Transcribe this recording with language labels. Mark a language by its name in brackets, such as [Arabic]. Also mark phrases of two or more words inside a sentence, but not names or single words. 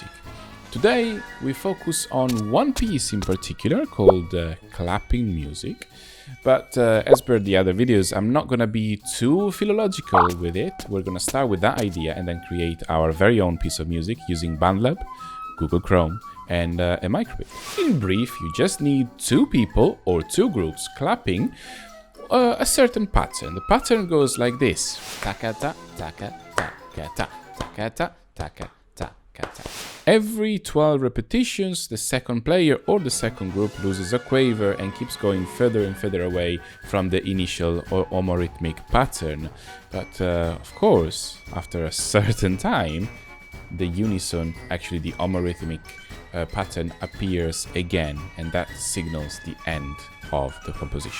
[English] Today we focus on one piece in particular called clapping music, but as per the other videos I'm not gonna be too philological with it. We're gonna start with that idea and then create our very own piece of music using Bandlab, Google Chrome, and a microbit. In brief, you just need two people or two groups clapping a certain pattern. The pattern goes like this: taka-ta, taka-ta, taka-ta, taka-ta, taka-ta, taka-ta. Every 12 repetitions, the second player or the second group loses a quaver and keeps going further and further away from the initial or homorhythmic pattern. But of course, after a certain time, the unison, actually the homorhythmic pattern appears again, and that signals the end of the composition.